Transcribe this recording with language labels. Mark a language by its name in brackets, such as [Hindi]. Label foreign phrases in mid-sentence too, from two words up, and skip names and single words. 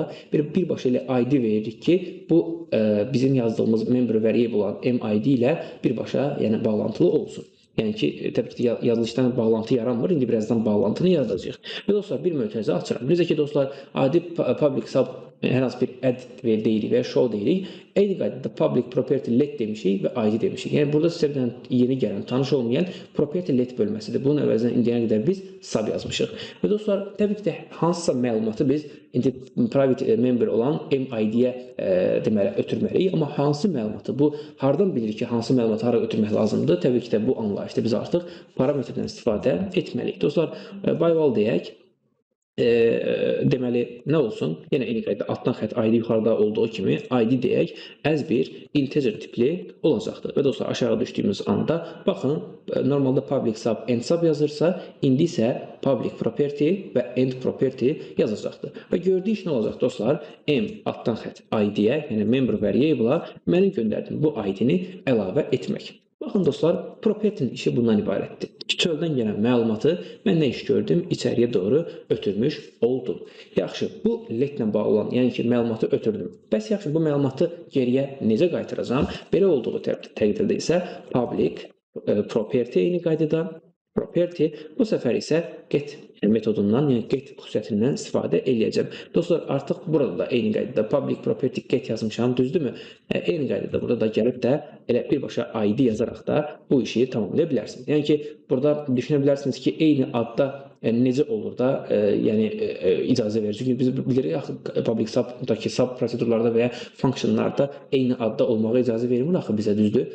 [Azerbaijani] Birbaşa ilə ID veririk ki, bu bizim yazdığımız [English] member variable [Azerbaijani] olan MID ilə birbaşa yəni bağlantılı olsun. Yəni ki, təbii ki, yazılışdan bağlantı yaranmır. İndi birazdan bağlantını yaradacağıq. Və dostlar, bir mötərizə açıram. Necə ki, dostlar, adi [English] public sub [Azerbaijani] hər hansı bir add deyirik və ya show deyirik. Eyni qaydada [English] public property let [Azerbaijani] demişik və ID demişik. Yəni, burada sizə yeni gələn, tanış olmayan [English] property let [Azerbaijani] bölməsidir. Bunun əvəzindən indiyənə qədər biz sub yazmışıq. Və dostlar, təbii ki də hansısa məlumatı biz indi [English] private member [Azerbaijani] olan MID-yə deməli ötürməliyik. Amma hansı məlumatı, bu hardan bilirik ki, hansı məlumatı hara ötürmək lazımdır? Təbii ki də bu anlayışda biz artıq parametrdən istifadə etməliyik. Dostlar, by-val deyək. Deməli, nə olsun? Yenə eyni qaydada altdan xətt ID yuxarıda olduğu kimi ID deyək, as bir integer tipli olacaqdır. Və dostlar, aşağı düşdüyümüz anda, baxın, normalda [English] public sub, end sub [Azerbaijani] yazırsa, indi isə [English] public property [Azerbaijani] və [English] end property [Azerbaijani] yazacaqdır. Və gördüyük nə olacaq dostlar? M altdan xətt ID-yə, yəni [English] member variable-a [Azerbaijani] mənim göndərdiyim bu ID-ni əlavə etmək. Baxın dostlar, property-nin işi bundan ibarətdir. Çöldən gələn məlumatı mən nə iş gördüm? İçəriyə doğru ötürmüş oldum. Yaxşı, bu let-lə bağlı olan, yəni ki, məlumatı ötürdüm. Bəs yaxşı, bu məlumatı geriyə necə qaytaracağam? Belə olduğu təqdirdə isə [English] public property [Azerbaijani] eyni qaydada property, bu səfər isə get metodundan, yəni get xüsusiyyətindən istifadə eləyəcəm. Dostlar, artıq burada da eyni qaydada [English] public property get [Azerbaijani] yazmışam, düzdürmü? Eyni qaydada burada da gəlib də elə birbaşa ID yazaraq da bu işi tamamlaya bilərsiniz. Yəni ki, burada düşünə bilərsiniz ki, eyni adda necə olur da, yəni icazə verir. Çünki biz bilirik axı [English] public sub-dakı [Azerbaijani] sub prosedurlarda və ya funksiyonlarda eyni adda olmağa icazə vermir axı bizə, düzdür?